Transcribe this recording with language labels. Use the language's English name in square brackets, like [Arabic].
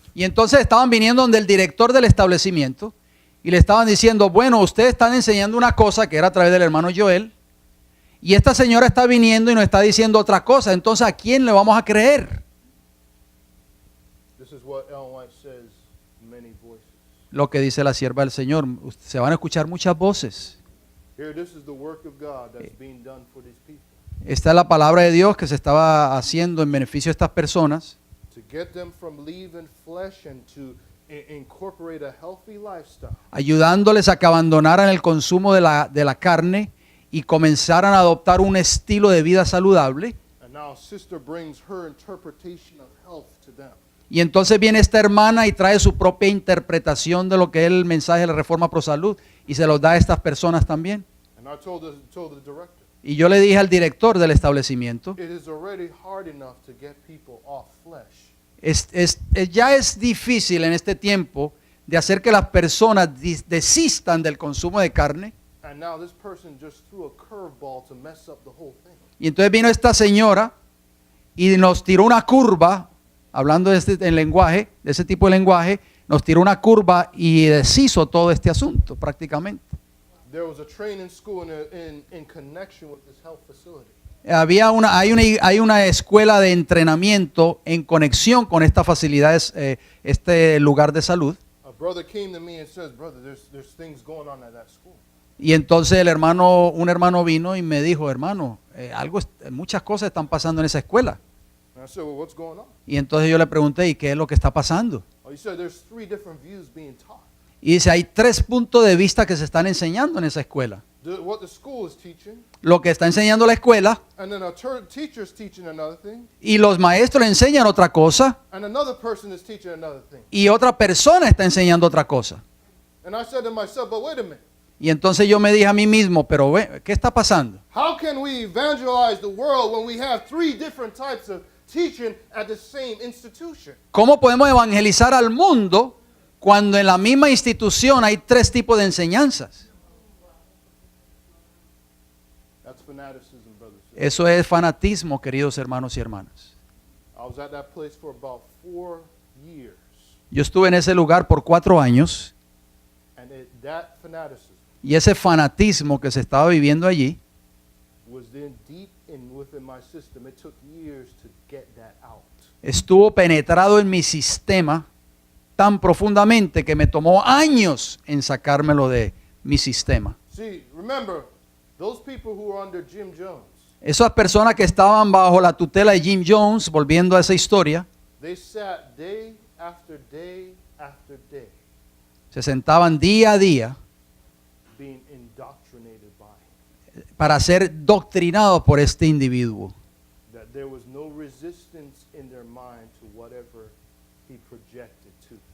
[Spanish] Y entonces estaban viniendo donde el director del establecimiento y le estaban diciendo, bueno, ustedes están enseñando una cosa que era a través del hermano Joel, y esta señora está viniendo y nos está diciendo otra cosa, entonces ¿a quién le vamos a creer? [English] This is what Ellen White says, many voices. [Spanish] Lo que dice la sierva del Señor, se van a escuchar muchas voces. [English] Here, this is the work of God that's being done for these people. [Spanish] Esta es la palabra de Dios que se estaba haciendo en beneficio de estas personas, [English] To get them from leaving flesh and to incorporate a healthy lifestyle. [Spanish] ayudándoles a que abandonaran el consumo de la carne y comenzaran a adoptar un estilo de vida saludable. [English] And now sister brings her interpretation of health to them. [Spanish] Y entonces viene esta hermana y trae su propia interpretación de lo que es el mensaje de la Reforma Pro Salud y se los da a estas personas también. [English] And I told the director, [Spanish] Y yo le dije al director del establecimiento, [English] it is already hard enough to get people off flesh. [Spanish] ya es difícil en este tiempo de hacer que las personas desistan del consumo de carne. [English] And now this person just threw a curveball to mess up the whole thing. [Spanish] Y entonces vino esta señora y nos tiró una curva, hablando de de ese tipo de lenguaje, nos tiró una curva y deshizo todo este asunto prácticamente. [English] There was a training school in connection with this health facility. [Spanish] Hay una escuela de entrenamiento en conexión con estas facilidades, este lugar de salud. [English] A brother came to me and says, brother, there's things going on at that school. [Spanish] Y entonces un hermano vino y me dijo, hermano, muchas cosas están pasando en esa escuela. [English] And I said, well, what's going on? [Spanish] Y entonces yo le pregunté, ¿y qué es lo que está pasando? [English] Oh, he said there's 3 different views being taught. [Spanish] Y dice, hay 3 puntos de vista que se están enseñando en esa escuela. [English] What the school is teaching, [Spanish] Lo que está enseñando la escuela [English] and then a teacher's teaching another thing, [Spanish] y los maestros le enseñan otra cosa [English] and another person is teaching another thing. [Spanish] y otra persona está enseñando otra cosa. [English] And I said to myself, but wait a minute. [Spanish] Y entonces yo me dije a mí mismo, pero ¿qué está pasando? [English] How can we evangelize the world when we have 3 different types of teaching at the same institution? [Spanish] ¿Cómo podemos evangelizar al mundo cuando en la misma institución hay 3 tipos de enseñanzas? [English] That's fanaticism, brothers. [Spanish] Eso es fanatismo, queridos hermanos y hermanas. [English] I was at that place for about 4 years, [Spanish] Yo estuve en ese lugar por 4 años [English] and that fanaticism [Spanish] y ese fanatismo que se estaba viviendo allí [English] was then deep within my system. It took years to get that out. [Spanish] estuvo penetrado en mi sistema tan profundamente que me tomó años en sacármelo de mi sistema. [English] See, remember, those people who were under Jim Jones, [Spanish] Esas personas que estaban bajo la tutela de Jim Jones, volviendo a esa historia, [English] they sat day after day after day [Spanish] se sentaban día a día [English] being indoctrinated by him. [Spanish] para ser doctrinados por este individuo. [English] That there was no resistance in their mind to whatever he projected to.